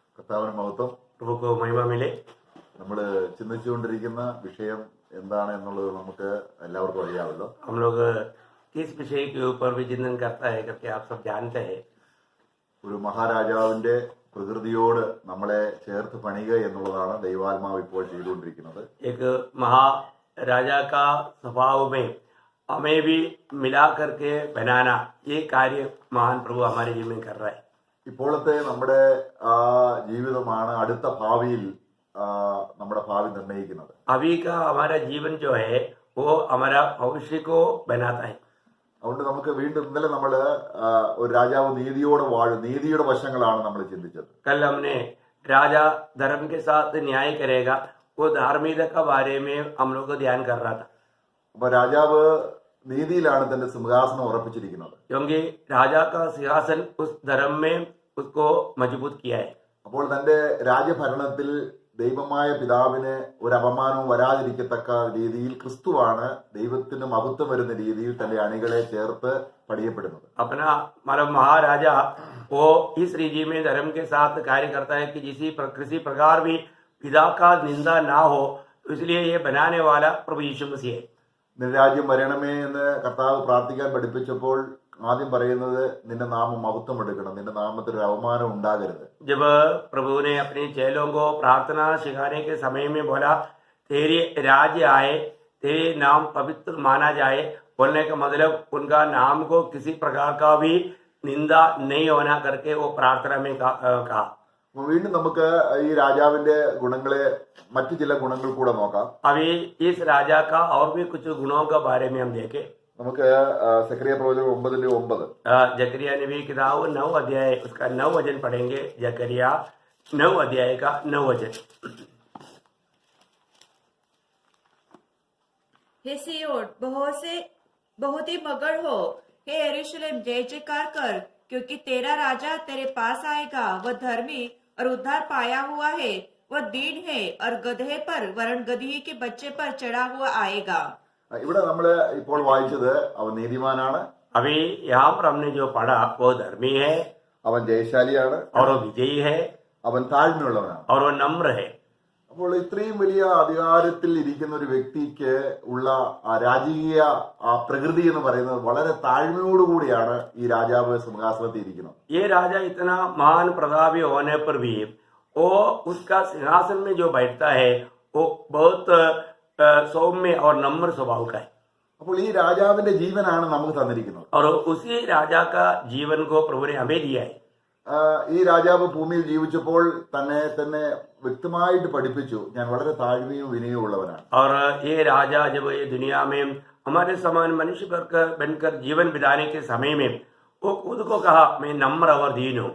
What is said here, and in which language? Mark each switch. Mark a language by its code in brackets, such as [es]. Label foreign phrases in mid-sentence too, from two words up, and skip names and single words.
[ml] കർത്താവിന് മഹത്വം. [hi] प्रभु को महिमा मिले. [ml] നമ്മൾ ചിന്തിച്ചുകൊണ്ടിരിക്കുന്ന വിഷയം എന്താണ് എന്നുള്ളത് നമുക്ക് എല്ലാവർക്കും അറിയാമല്ലോ. [hi] हम लोग किस विषय के ऊपर भी चिंतन करता है करके आप सब जानते हैं. [ml] ഒരു മഹാരാജാവിന്റെ പ്രകൃതിയോട് നമ്മളെ ചേർത്ത് പണിയുക എന്നുള്ളതാണ് ദൈവാത്മാവ് ഇപ്പോൾ ചെയ്തുകൊണ്ടിരിക്കുന്നത്. [hi] एक महाराजा का स्वभाव में हमें भी मिला करके बनाना, ये कार्य महान प्रभु हमारे जीवन में कर रहा है. [ml] ഇപ്പോഴത്തെ നമ്മുടെ ജീവിതമാണ് അടുത്ത ഭാവിയിൽ നമ്മുടെ ഭാവി നിർണ്ണയിക്കുന്നത്. [hi] अभी का हमारा जीवन जो है वो हमारा भविष्य को बनाता है. [ml] അതുകൊണ്ട് നമുക്ക് വീണ്ടും ഇന്നലെ നമ്മൾ ഒരു രാജാവ് നീതിയോടെ വാഴും, നീതിയുടെ വശങ്ങളാണ് നമ്മൾ ചിന്തിച്ചത്. [hi] कल हमने राजा धर्म के साथ न्याय करेगा, वो धार्मिकता के बारे में हम लोग को ध्यान कर रहा था. [ml] അപ്പൊ രാജാവ് നീതിയിലാണ് തന്റെ സിംഹാസനം ഉറപ്പിച്ചിരിക്കുന്നത്. [hi] क्योंकि राजा का सिंहासन उस धर्म में उसको मजबूत किया है. [ml] അപ്പോൾ തന്റെ രാജഭരണത്തിൽ ദൈവമായ പിതാവിന് ഒരു അപമാനവും വരാതിരിക്കത്തക്ക രീതിയിൽ ക്രിസ്തുവാണ് ദൈവത്തിന് മഹത്വം വരുന്ന രീതിയിൽ തന്റെ അണികളെ ചേർത്ത് പണിയപ്പെടുന്നത്. [hi] अपना मतलब महाराजा वो इस रीति में धर्म के साथ कार्य करता है कि किसी प्रकार भी पिता का निंदा ना हो, इसलिए ये बनाने वाला प्रभु यीशु मसीह है. [ml] നിന്റെ രാജ്യം വരണമേ എന്ന് കർത്താവ് പ്രാർത്ഥിക്കാൻ പഠിപ്പിച്ചപ്പോൾ ആദ്യം പറയുന്നത് നിന്റെ നാമം മഹത്വം എടുക്കണം, നിന്റെ നാമത്തിൽ ഒരു അവമാനം ഉണ്ടാകരുത്. [hi] जब प्रभु ने अपने चेलों को प्रार्थना सिखाने के समय में बोला तेरे राज्य आए, तेरे नाम पवित्र माना जाए, बोलने का मतलब उनका नाम को किसी प्रकार का भी निंदा नहीं होना करके वो प्रार्थना में कहा. [ml] അപ്പൊ വീണ്ടും നമുക്ക് ഈ രാജാവിന്റെ ഗുണങ്ങളെ മറ്റു ചില ഗുണങ്ങൾ കൂടെ നോക്കാം. [hi] अभी इस राजा का और भी कुछ गुणों के बारे में हम देखें. [ml] നമുക്ക് സക്കറിയ പ്രവചനം 9:9 [hi] जकरिया नबी किताब 9 अध्याय उसका 9 वचन पढ़ेंगे. जकरिया 9 अध्याय का 9 वचन. हे सियोन बहुत ही मगन हो, हे यरूशलेम जय जयकार कर, क्योंकि तेरा राजा तेरे पास आएगा. वह धर्मी और उद्धार पाया हुआ है, वह दीन है और गधे पर वरण गधी के बच्चे पर चढ़ा हुआ आएगा. [ml] ഇവിടെ നമ്മൾ ഇപ്പോൾ വായിച്ചത് അവൻ നീതിമാനാണ്, [hi] अभी यहाँ पर हमने जो पढ़ा वो धर्मी है [ml] അവൻ ജയശാലിയാണ്, [hi] और वो विजयी है [ml] അവൻ താഴ്മയുള്ളവനാണ്. [hi] और वो नम्र है. [ml] അപ്പോൾ ഇത്രയും വലിയ അധികാരത്തിൽ ഇരിക്കുന്ന ഒരു വ്യക്തിക്ക് ഉള്ള രാജകീയ പ്രകൃതി എന്ന് പറയുന്നത് വളരെ താഴ്മയോടുകൂടിയാണ് ഈ രാജാവ് സിംഹാസനത്തിൽ ഇരിക്കുന്നത്. [hi] ये राजा इतना महान प्रतापी होने पर भी वो उसका सिंहासन में जो बैठता है वो बहुत सौम्य और नम्र स्वभाव का है. [ml] അപ്പോൾ ഈ രാജാവിന്റെ ജീവനാണ് നമുക്ക് തന്നിരിക്കുന്നത്. [hi] और उसी राजा का जीवन को प्रभु ने हमें दिया है. [ml] ഈ രാജാവ് ഭൂമിയിൽ ജീവിച്ചപ്പോൾ തന്നെ വ്യക്തമായിട്ട് പഠിപ്പിച്ചു, ഞാൻ വളരെ താഴ്മയും വിനയവും ഉള്ളവനാണ്. [hi] और ये राजा जब ये दुनिया में हमारे समान मनुष्य बनकर जीवन बिताने के समय में वो खुद को कहा मैं नम्र और दीन हूँ.